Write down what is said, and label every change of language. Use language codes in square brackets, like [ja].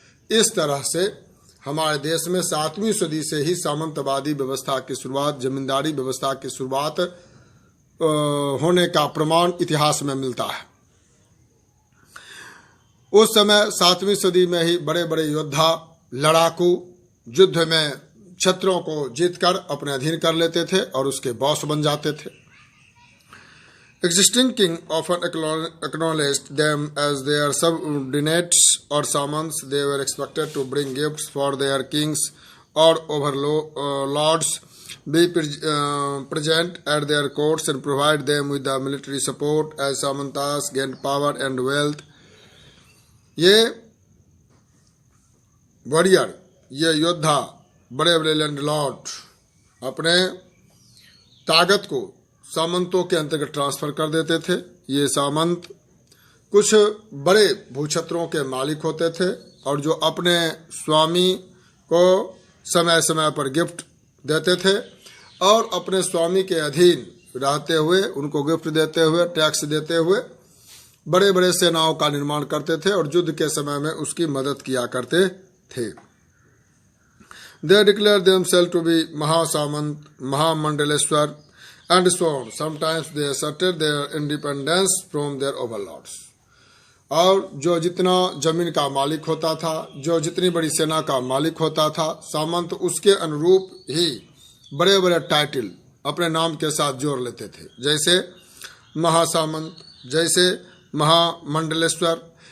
[hi] इस तरह से हमारे देश में 7वीं सदी से ही सामंतवादी व्यवस्था की शुरुआत, जमींदारी व्यवस्था की शुरुआत होने का प्रमाण इतिहास में मिलता है। उस समय 7वीं सदी में ही बड़े बड़े योद्धा, लड़ाकू युद्ध में छत्रों को जीतकर अपने अधीन कर लेते थे और उसके बॉस बन जाते थे। [en] Existing king often acknowledged them as their subordinates or summons. They were expected to bring gifts for their kings or overlords, be present at their courts and provide them with the military support as samantas gained power and wealth। [hi] ये warrior, ये योद्धा, बड़े बड़े landlord अपने ताकत को सामंतों के अंतर्गत ट्रांसफर कर देते थे। ये सामंत कुछ बड़े भूक्षत्रों के मालिक होते थे और जो अपने स्वामी को समय समय पर गिफ्ट देते थे और अपने स्वामी के अधीन रहते हुए, उनको गिफ्ट देते हुए, टैक्स देते हुए बड़े बड़े सेनाओं का निर्माण करते थे और युद्ध के समय में उसकी मदद किया करते थे। [en] They declared themselves to be Mahasamant, Mahamandaleshwar, and so on. Sometimes they asserted their independence from their overlords. [hi] और जो जितना जमीन का मालिक होता था, जो जितनी बड़ी सेना का मालिक होता था, सामंत उसके अनुरूप ही बड़े बड़े टाइटल अपने नाम के साथ जोड़ लेते थे, जैसे महासामंत, जैसे महामंडलेश्वर।